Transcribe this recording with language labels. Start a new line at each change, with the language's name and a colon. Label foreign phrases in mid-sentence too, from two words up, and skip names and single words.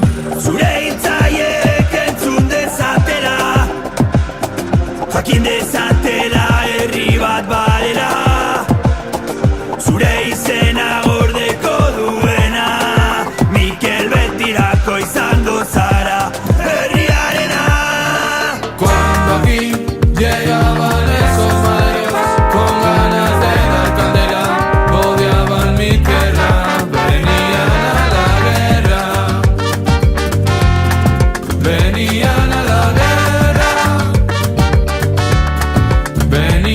Basque: Zure hitzaiek entzun dezatela, jakin dezatela herri bat balela, zure izena gordeko duena, Mikel betirako izango zara herriarena.
Spanish: Cuando aquí llegaban esos maderos con ganas de dar candela, odiaban mi tierra, venían a la guerra, venían a la guerra,